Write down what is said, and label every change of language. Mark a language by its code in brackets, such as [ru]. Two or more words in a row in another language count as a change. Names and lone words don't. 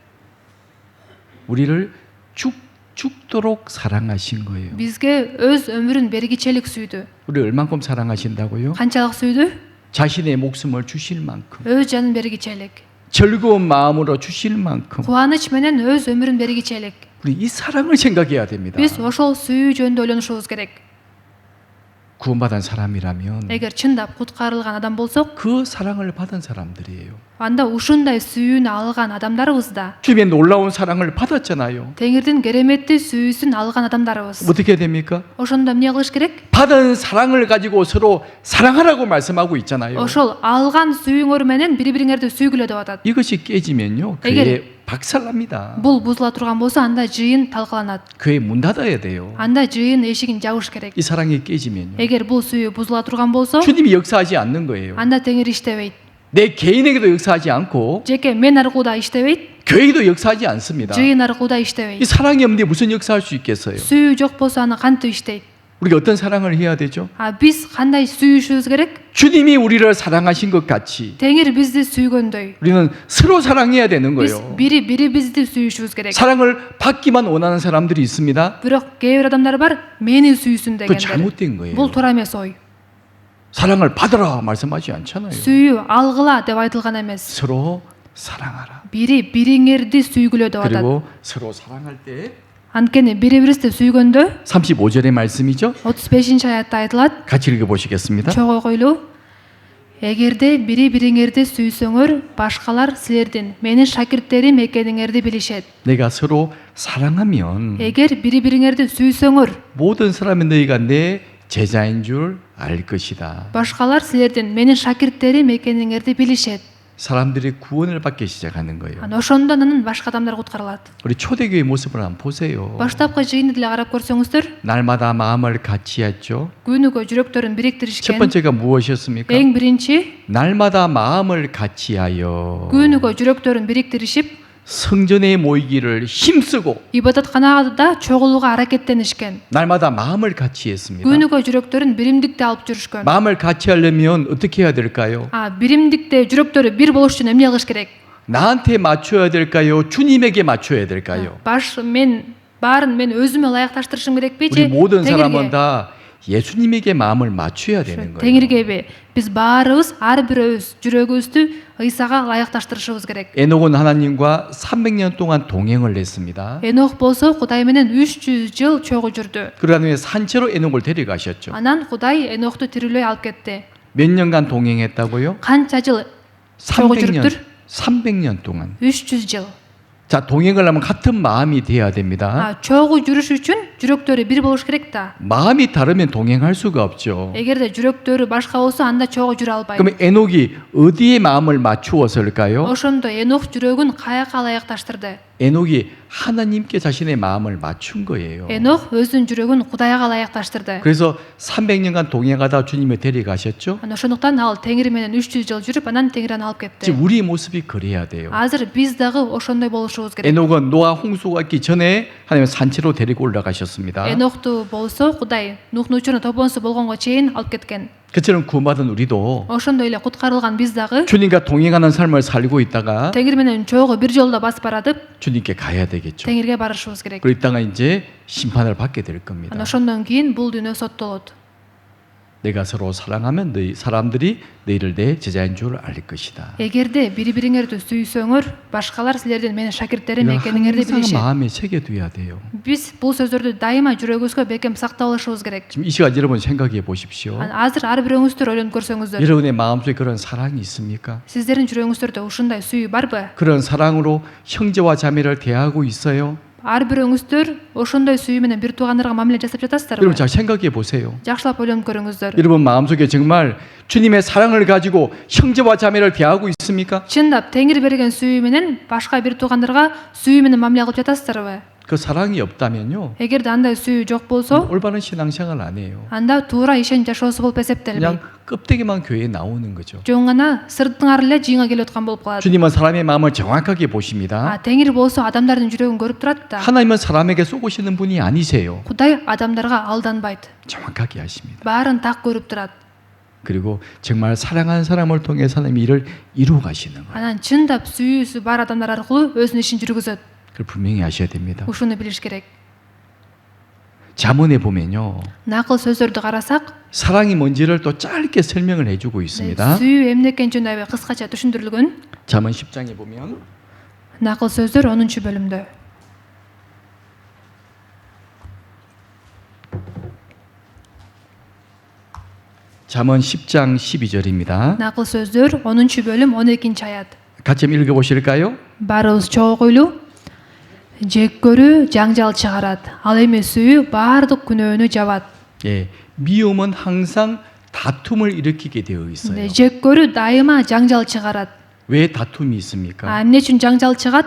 [ko] 우리를 죽도록 사랑하신 거예요. [ky] бизге өз өмүрүн бергичелик сүйдү. [ko] 우리 얼만큼 사랑하신다고요? [ky] канчалык сүйдү? [ko] 자신의 목숨을 주실 만큼, [ky] өз жанын бергичелик. [ko] 즐거운 마음으로 주실 만큼 [ky] кубаныч менен өз өмүрүн бергичелик. [ko] 우리 이 사랑을 생각해야 됩니다. [ky] биз ошол сүйүү жөнүндө ойлонушубуз керек. [ko] 구원받은 사람이라면 [ky] эгер чындап куткарылган адам болсок, [ko] 그 사랑을 받은 사람들이에요. [ky] анда ушундай сүйүүнү алган адамдарыбыз да. [ko] 주님의 놀라운 사랑을 받았잖아요. [ky] Теңирдин кереметти сүйүүсүн алган адамдарыбыз. [ko] 어떻게 됩니까? [ky] ошондо эмне кылыш керек? [ko] 받은 사랑을 가지고 서로 사랑하라고 말씀하고 있잖아요. [ky] ошол алган сүйүүңөр менен бири бириңерди сүйгүлө деп атат. [ko] 이것이 깨지면요, 교회 박살납니다. [ky] Бул бузула турган болсо анда жыйын талкаланат. [ko] 교회 문 닫아야 돼요. [ky] Анда жыйын эшигин жабыш керек. [ko] 이 사랑이 깨지면요, [ky] Эгер бул сүйүү бузула турган болсо, [ko] 주님이 역사하지 않는 거예요. [ky] анда Теңир иштебейт. [ko] 내 개인에게도 역사하지 않고 [ky] Жеке мен аркылуу да иштебейт, [ko] 교회도 역사하지 않습니다. [ky] жыйын аркылуу да [ko] 이 [ky] иштебейт. [ko] 사랑이 없는데 무슨 역사할 수 있겠어요? [ky] Сүйүү жок болсо аны кантип иштейт? [ko] 우리가 어떤 사랑을 해야 되죠? [ky] Биз кандай сүйүшүбүз керек? [ko] 주님이 우리를 사랑하신 것 같이 [ky] Теңир бизди сүйгөндөй. [ko] 우리는 서로 사랑해야 되는 [ky] Биз [ko] 거예요. [ky] бири-бирибизди сүйүшүбүз керек. [ko] 사랑을 받기만 원하는 사람들이 있습니다. [ky] Бирок кээ бир адамдар бар, мени сүйсүн [ko] 그 [ky] дегендер. [ko] 잘못된 거예요. [ky] Бул туура эмес ой. [ko] 사랑을 받으라 말씀하지 않잖아요. [ky] Сүйүү алгыла деп айтылган эмес. [ko] 서로 사랑하라. [ky] Бири-бириңерди сүйгүлө деп атат. [ko] 그리고 서로 사랑할 때 [ky] Анткени бири-бирибизди сүйгөндө [ko] 35절의 말씀이죠. [ky] 35-аятта айтылат. [ko] 같이 읽어보시겠습니다. [ky] Чогуу койлуу. Эгерде бири-бириңерди сүйсөңөр, башкалар силердин менин шакирттерим экениңерди билишет. [ko] 내가 서로 사랑하면 [ky] Эгер бири-бириңерди сүйсөңөр, [ko] 모든 사람이 너희가 내 제자인 줄 알 것이다. [ky] башкалар силердин менин шакирттерим экениңерди билишет. [ko] 사람들이 구원을 받기 시작하는 거예요. [ky] Ошондо анан башка адамдар куткарылат. [ko] 우리 초대교회 모습을 한번 보세요. [ky] Баштапкы жыйынды деле карап көрсөңүздөр, [ko] 날마다 마음을 같이 했죠. [ky] күнүгө [ko] 첫 [ky] жүрөктөрүн бириктиришкен. [ko] 번째가 무엇이었습니까? [ky] Эң биринчи, [ko] 날마다 마음을 같이 하여 [ky] күнүгө жүрөктөрүн бириктиришип, [ko] 성전에 모이기를 힘쓰고 [ky] ибадатканада чогулууга аракеттенишкен. [ko] 날마다 마음을 같이 했습니다. [ky] күнүгө жүрөктөрүн биримдикте алып жүрүшкөн. [ko] 마음을 같이 하려면 어떻게 해야 될까요? [ky] биримдикте жүрөктөрү бир болуш үчүн эмне кылыш керек? [ko] 나한테 맞춰야 될까요? 주님에게 맞춰야 될까요? [ky] Баарын мен өзүмө ылайыкташтырышым керекпи [ko] 우리 [ky] же [ko] 모든 사람은 [ky] Теңирге? [ko] 다 예수님에게 마음을 맞춰야 되는 거예요. [ky] Теңиргеби? Биз баарыбыз ар бирөөбүз жүрөгүбүздү ыйсага ылайыкташтырышыбыз керек. [ko] 에녹은 하나님과 300년 동안 동행을 했습니다. [ky] Энох болсо Кудай менен 300 жыл чогуу жүрдү. [ko] 그러한 후에 산채로 에녹을 데려가셨죠. [ky] Анан Кудай Энохту тирүүлөй алып кетти. [ko] 몇 년간 동행했다고요? [ky] Канча жыл чогуу [ko] 300년. [ky] жүрүптүр? [ko] 300년 동안. [ky] 300 жыл. [ko] 자, 동행을 하면 같은 마음이 돼야 됩니다. [ky] чогуу жүрүш үчүн жүрөктөрү бир болуш керек да. [ko] 마음이 다르면 동행할 수가 없죠. [ky] эгерде жүрөктөрү башка болсо анда чогуу жүрө албайт. [ko] 그럼 에녹이 어디에 마음을 맞추었을까요? [ky] ошондо Энох жүрөгүн каяка ылайыкташтырды? [ko] 에녹이 하나님께 자신의 마음을 맞춘 거예요. [ky] Энох өзүнүн жүрөгүн Кудайга ылайыкташтырды. [ko] 그래서 300년간 동행하다 주님이 데려가셨죠. [ky] ошондуктан ал Теңир менен 300 жыл жүрүп анан Теңир аны алып кетти. [ko] 지금 우리 모습이 그래야 돼요. [ky] азыр биз дагы ошондой болушубуз керек. [ko] 에녹은 노아 홍수가 있기 전에 하나님 산채로 데리고 올라가셨습니다. [ky] Энохту болсо Кудай Нухтун учурунда топонсу болгонго чейин алып кеткен. [ko] 그처럼 구원받은 우리도 [ky] ошондой эле куткарылган биз дагы [ko] 주님과 동행하는 삶을 살고 있다가 [ky] Теңир менен чогуу бир жолдо басып баратып [ko] 주님께 가야 되겠죠. [ky] Теңирге барышыбыз керек. [ko] 그리고 이 땅은 이제 심판을 받게 될 겁니다. [ky] анан ошондон кийин бул дүйнө соттолот. [ko] 내가 서로 사랑하면 너희 사람들이 너희를 내 제자인 줄 알 것이다. [ky] эгерде бири-бириңерди сүйсөңөр, башкалар силердин менин шакирттерим [ko] 이거 [ky] экениңерди [ko] 항상 [ky] билишет. [ko] 마음에 새겨둬야 돼요. [ky] биз бул сөздөрдү дайыма жүрөгүбүзгө бекем сактап алышыбыз керек. [ko] 지금 이 시간 여러분 생각해 보십시오. [ky] азыр ар бирөөңүздөр ойлонуп көрсөңүздөр, [ko] 여러분의 마음속에 그런 사랑이 있습니까? [ky] сиздердин жүрөгүңүздөрдө ушундай сүйүү барбы? [ko] 그런 사랑으로 형제와 자매를 대하고 있어요? [ky] ар бирөөңүздөр ошондой сүйүү менен бир туугандарга мамиле жасап жатасыздарбы? [ko] 여러분 잘 생각해 보세요. [ky] жакшылап ойлонуп көрүңүздөр. [ko] 여러분 마음속에 정말 주님의 사랑을 가지고 형제와 자매를 대하고 있습니까? [ky] чындап Теңир берген сүйүү менен башка бир туугандарга сүйүү менен мамиле кылып жатасыздарбы? [ko] 그 사랑이 없다면요, [ky] эгерде андай сүйүү жок болсо, [ko] 올바른 신앙생활 안 해요. [ky] анда туура ишен жашоосу болуп эсептелбейт. [ko] 그냥 껍데기만 교회에 на오는 거죠. [ky] жөн гана сыртыңар эле жыйынга келип аткан болуп калат. [ko] 주님은 사람의 마음을 정확하게 보십니다. [ky] Теңир болсо адамдардын жүрөгүн көрүп турат да. [ko] 하나님은 사람에게 쏘고시는 분이 아니세요. [ky] Кудай адамдарга алданбайт. [ko] 정확하게 하십니다. [ky] баарын так көрүп турат. [ko] 그리고 정말 사랑하는 사람을 통해 하나님이 일을 이루어 가시는 거예요. [ky] анан чындап сүйүүсү бар адамдар аркылуу өзүнүн ишин жүргүзөт. [ko] 그걸 분명히 아셔야 됩니다. [ky] ушуну билиш керек. [ko] 잠언에 보면요, [ky] накыл сөздөрдү карасак, [ko] 사랑이 뭔지를 또 짧게 설명을 해주고 있습니다. [ky] сүйүү эмне экенин жөнүндө аябай кыскача түшүндүрүлгөн. [ko] 잠언 10장에 보면 [ky] накыл сөздөр 10-бөлүмдө. [ko] 잠언 10장 12절입니다. [ky] накыл сөздөр 10-бөлүм 12-аят. [ko] 같이 한번 읽어보실까요? [ky] баарыбыз чогуу койлуу. жек көрүү жаңжал чыгарат, ал эми сүйүү баардык күнөөнү жабат. [ko] 예, 미움은 항상 다툼을 일으키게 되어 근데 있어요. [ky] жек көрүү дайыма жаңжал чыгарат. [ko] 왜 다툼이 있습니까? [ky] Эмне үчүн жаңжал чыгат?